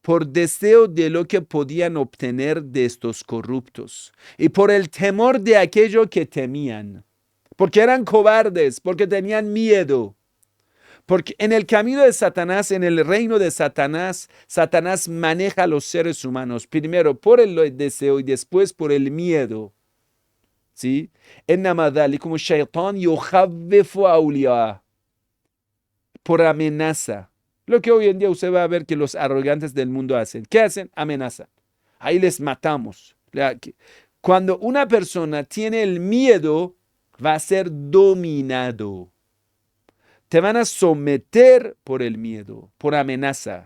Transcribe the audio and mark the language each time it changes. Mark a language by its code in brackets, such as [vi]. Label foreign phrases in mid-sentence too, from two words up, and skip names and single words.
[es] por deseo de lo que podían obtener de estos corruptos y por el temor de aquello que temían, porque eran cobardes, porque tenían miedo. Porque en el camino de Satanás, en el reino de Satanás, Satanás maneja a los seres humanos, primero por el deseo y después por el miedo. ¿Sí? como [ar] شيطان يخوف أولياء, [es] por amenaza. Lo que hoy en día usted va a ver que los arrogantes del mundo hacen. ¿Qué hacen? Amenaza. Ahí les matamos. Cuando una persona tiene el miedo, va a ser dominado. Te van a someter por el miedo, por amenaza.